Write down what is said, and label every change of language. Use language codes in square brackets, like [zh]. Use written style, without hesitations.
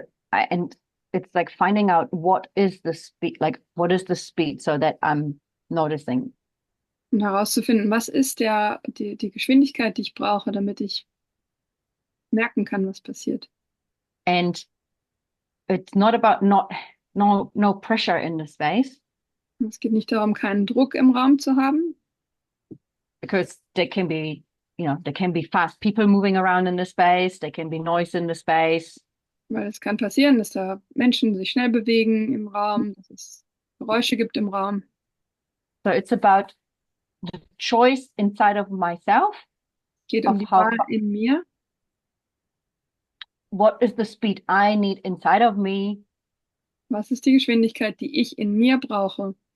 [en] and it's like finding out what is the speed so that I'm noticing. [de] Und herauszufinden, was ist die Geschwindigkeit, die ich brauche, damit ich merken kann, was passiert. [en] And it's not about no pressure in the space. [de] Es geht nicht darum, keinen Druck im Raum zu haben. [en] Because there can be fast people moving around in the space, there can be noise in the space. [de] Weil es kann passieren, dass da Menschen sich schnell bewegen im Raum, dass es Geräusche gibt im Raum. [en] So it's about the choice inside of myself. [de] Es geht um die Wahl in mir. [en] what is the speed I need inside of me [de] Was ist die Geschwindigkeit, die ich in mir brauche,